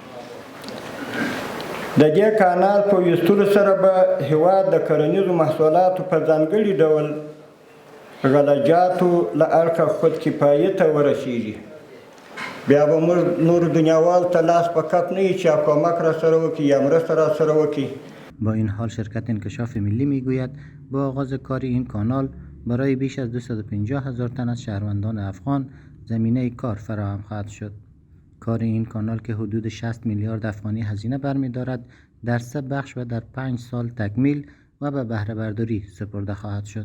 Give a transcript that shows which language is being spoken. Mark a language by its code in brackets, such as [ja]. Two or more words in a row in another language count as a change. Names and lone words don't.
[ps] د دې کانال په ویستلو سره به هېواد د کرنیزو محصولاتو په ځانګړي ډول غلجاتو له اړخه خودکفایي ته ورسیږي. بیا به موږ نورو دنیاوالو ته لاس په کف نه یي چې کمک راسره وکړي یا مرسته راسره وکړي. [fa] با این حال شرکت انکشاف ملی میگوید با آغاز کار این کانال برای بیش از 250,000 تن از شهروندان افغان زمینه کار فراهم خواهد شد. کار این کانال که حدود 60 میلیارد افغانی هزینه برمی‌دارد در 3 بخش و در 5 سال تکمیل و به بهره برداری سپرده خواهد شد.